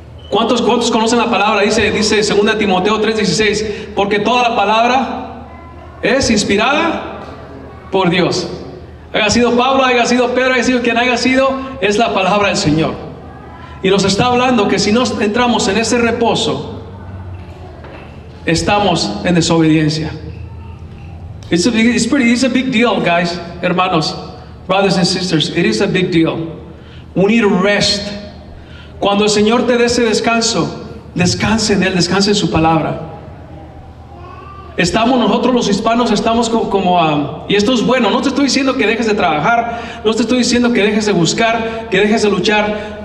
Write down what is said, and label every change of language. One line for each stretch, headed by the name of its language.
Spanish: ¿Cuántos conocen la palabra? Dice 2 Timoteo 3:16, porque toda la palabra es inspirada por Dios. Haya sido Pablo, haya sido Pedro, haya sido quien haya sido, es la palabra del Señor. Y nos está hablando que si no entramos en ese reposo, estamos en desobediencia.
English: It's a big deal, guys,
Spanish: hermanos,
English: brothers and sisters. It is a big deal. We need to rest.
Spanish: Cuando el Señor te dé ese descanso, descanse en Él, descanse en su palabra. Nosotros los hispanos estamos y esto es bueno. No te estoy diciendo que dejes de trabajar, no te estoy diciendo que dejes de buscar, que dejes de luchar.